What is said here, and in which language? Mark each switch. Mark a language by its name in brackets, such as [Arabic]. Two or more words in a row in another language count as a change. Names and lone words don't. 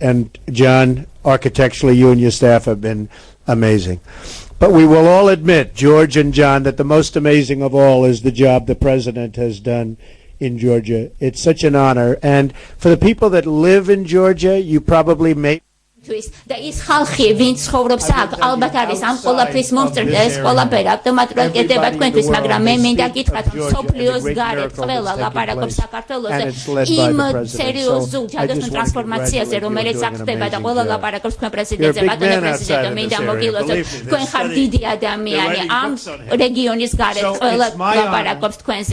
[English] And John, architecturally, you and your staff have been amazing. But we will all admit, George and John, that the most amazing of all is the job the president has done in Georgia. It's such an honor. And for the people that live in Georgia, you probably may... [Georgian] და ის ხალხი, ვინც ცხოვრობს აქ, ალბათ არის ამ ყველაფრის მომსწრე და ეს ყველაფერი ავტომატურად კეთდება თქვენთვის, მაგრამ მე მინდა გითხრათ, რომ სოფლიოს გარეთ ყველა ლაპარაკობს საქართველოზე იმ სერიოზულ ჯადოსნურ ტრანსფორმაციაზე, რომელიც აქ ხდება და ყველა ლაპარაკობს თქვენ პრეზიდენტზე, ბატონო პრეზიდენტო, მინდა მოგილოცოთ, თქვენ ხარ დიდი ადამიანი, ამ რეგიონის გარეთ ყველა ლაპარაკობს თქვენზე.